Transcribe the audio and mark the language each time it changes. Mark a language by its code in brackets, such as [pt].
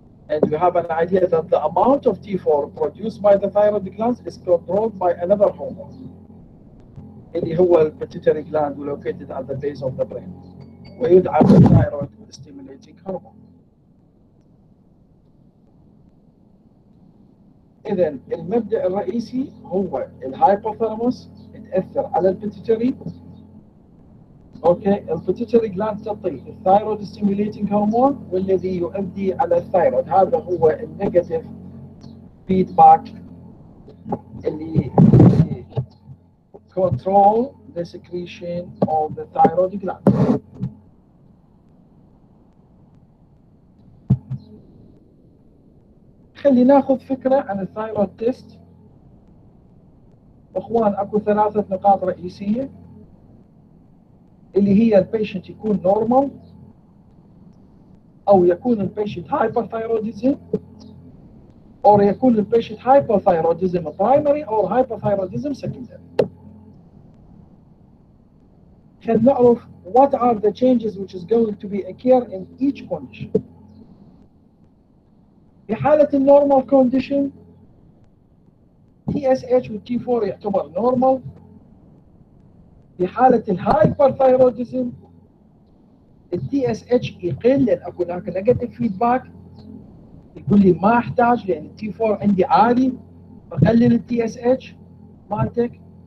[en] And you have an idea that the amount of T4 produced by the thyroid glands is controlled by another hormone [ar] اللي هو البيتيوتري [en] gland located at the base of the brain, [ar] ويدعى [en] thyroid stimulating hormone. [ar] إذا المبدأ الرئيسي هو الهايبوثالاموس تأثر على البيتيوتري. اوكي، البيتيوتري جلاند تعطي الثايرويد ستيميوليتنج هرمون والذي يؤدي على الثايرويد. هذا هو النيجاتيف فيدباك اللي [en] control the secretion of the thyroid gland. [ar] خلينا ناخذ فكرة عن الثايرويد تيست. اخوان اكو 3 نقاط رئيسية اللي هي البيشنت يكون نورمال او يكون البيشنت هايبرثايروديزم او يكون البيشنت هايبرثايروديزم برايمري او هايبرثايروديزم سكندري. خلينا نعرف [en] what are the changes which is going to be occur in each condition. [ar] في حالة النورمال كونديشن TSH و T4 يعتبر نورمال. في حالة الهايبرثايروديزم TSH يقل لأن أكو هناك نيجاتيف فيدباك، يقول لي ما أحتاج لأن T4 عندي عالي بقلل TSH مالتك.